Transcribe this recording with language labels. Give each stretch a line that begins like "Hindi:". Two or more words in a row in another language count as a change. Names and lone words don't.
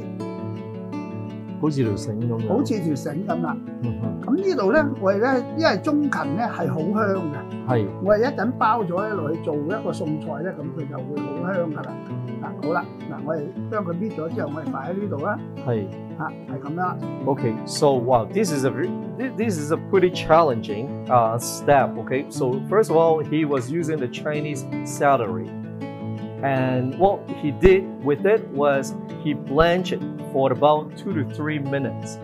Cantonese: 好似條繩咁樣，好似條繩咁啦。哼，咁呢度咧，我哋咧因為中芹咧係好香嘅，係我哋一陣包咗咧落去做一個餸菜咧，咁佢就會好香噶啦。嗱好啦，嗱我哋將佢搣咗之後，我哋擺喺呢度啦。係係咁樣。
English: Okay, so wow, this is a pretty challenging step. Okay, so first of all, he was using the Chinese celery, and what he did with it was he blanched it for about 2 to 3 minutes.